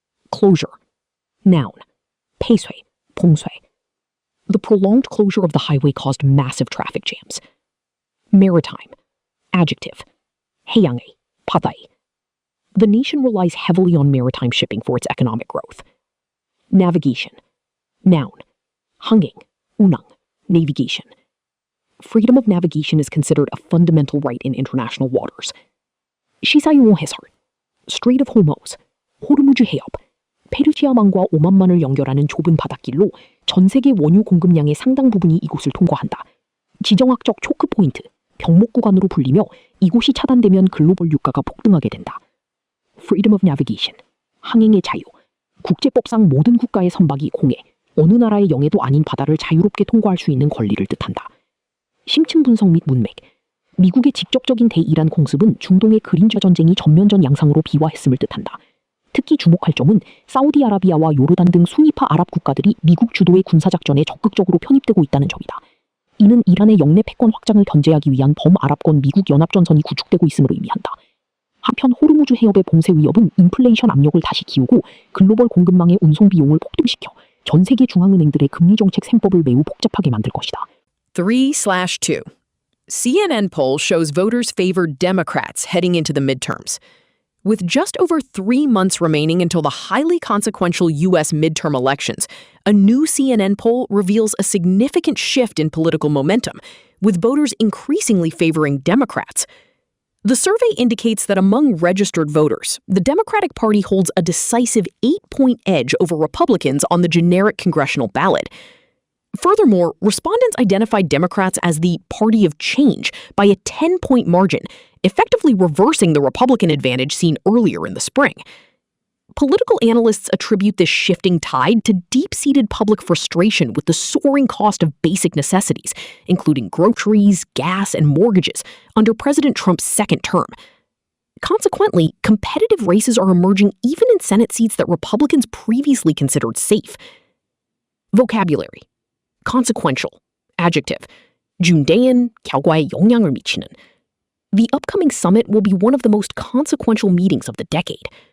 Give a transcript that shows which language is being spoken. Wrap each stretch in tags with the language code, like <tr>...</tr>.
<ko>Closure. Noun. 폐쇄, 봉쇄.</ko> <en>The prolonged closure of the highway caused massive traffic jams.</en> <ko>Maritime. Adjective. 해양의, 바다의.</ko> <en>The nation relies heavily on maritime shipping for its economic growth. Navigation. Noun.</en> <ko>항행, 운항, navigation.</ko> <en>Freedom of navigation is considered a fundamental right in international waters.</en> <ko>시사용어 해설. Strait of Hormuz, 호르무즈 해협, 페르시아만과 오만만을 연결하는 좁은 바닷길로 전 세계 원유 공급량의 상당 부분이 이곳을 통과한다. 지정학적 초크 포인트, 병목 구간으로 불리며 이곳이 차단되면 글로벌 유가가 폭등하게 된다.</ko> <en>Freedom of navigation, 항행의 자유.</en> <ko>국제법상 모든 국가의 선박이 공해, 어느 나라의 영해도 아닌 바다를 자유롭게 통과할 수 있는 권리를 뜻한다. 심층 분석 및 문맥. 미국의 직접적인 대이란 공습은 중동의 그린자 전쟁이 전면전 양상으로 비화했음을 뜻한다. 특히 주목할 점은 사우디아라비아와 요르단 등 순위파 아랍 국가들이 미국 주도의 군사작전에 적극적으로 편입되고 있다는 점이다. 이는 이란의 영내 패권 확장을 견제하기 위한 범아랍권 미국 연합전선이 구축되고 있음을 의미한다. 한편 호르무즈 해협의 봉쇄 위협은 인플레이션 압력을 다시 키우고 글로벌 공급망의 운송 비용을 폭등시켜 전 세계 중앙은행들의 금리 정책 셈법을 매우 복잡하게 만들 것이다. 3/2.</ko> <en>CNN poll shows voters favor Democrats heading into the midterms. With just over 3 months remaining until the highly consequential U.S. midterm elections, a new CNN poll reveals a significant shift in political momentum, with voters increasingly favoring Democrats. The survey indicates that among registered voters, the Democratic Party holds a decisive 8-point edge over Republicans on the generic congressional ballot. Furthermore, respondents identified Democrats as the party of change by a 10-point margin, effectively reversing the Republican advantage seen earlier in the spring. Political analysts attribute this shifting tide to deep-seated public frustration with the soaring cost of basic necessities, including groceries, gas, and mortgages, under President Trump's second term. Consequently, competitive races are emerging even in Senate seats that Republicans previously considered safe. Vocabulary. Consequential. Adjective.</en> <ko>중대한 결과에 영향을 미치는.</ko> <en>The upcoming summit will be one of the most consequential meetings of the decade.</en>